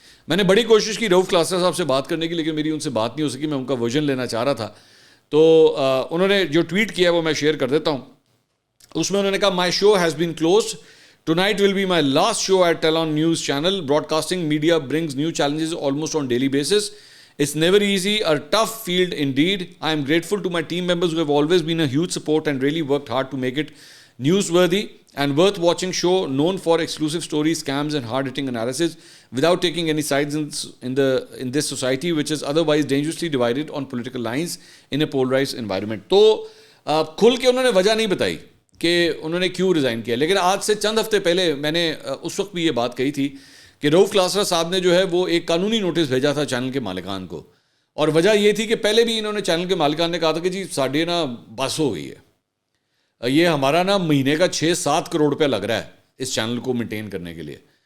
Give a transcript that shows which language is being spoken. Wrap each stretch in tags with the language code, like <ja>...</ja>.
<ur>میں نے بڑی کوشش کی رؤف کلاسرا صاحب سے بات کرنے کی, لیکن میری ان سے بات نہیں ہو سکی. میں ان کا ورژن لینا چاہ رہا تھا, تو انہوں نے جو ٹویٹ کیا ہے وہ میں شیئر کر دیتا ہوں.</ur> <en>اس میں انہوں نے کہا, my show has been closed, tonight will be my last show at tell on news channel. Broadcasting media brings new challenges almost on daily basis. It's never easy, a tough field indeed. I am grateful to my team members who have always been a huge support and really worked hard to make it newsworthy and worth watching show, known for exclusive stories, scams and hard-hitting analysis without taking any sides in this society which is otherwise dangerously divided on political lines in a polarized environment.</en> <ur>تو کھل کے انہوں نے وجہ نہیں بتائی کہ انہوں نے کیوں ریزائن کیا, لیکن آج سے چند ہفتے پہلے میں نے اس وقت بھی یہ بات کہی تھی کہ رؤف کلاسرا صاحب نے جو ہے وہ ایک قانونی نوٹس بھیجا تھا چینل کے مالکان کو, اور وجہ یہ تھی کہ پہلے بھی انہوں نے چینل کے مالکان نے کہا تھا کہ جی ساڑھے نا بس ہو گئی ہے, یہ ہمارا نا مہینے کا 6-7 کروڑ روپیہ لگ رہا ہے اس چینل کو مینٹین کرنے کے لیے.</ur>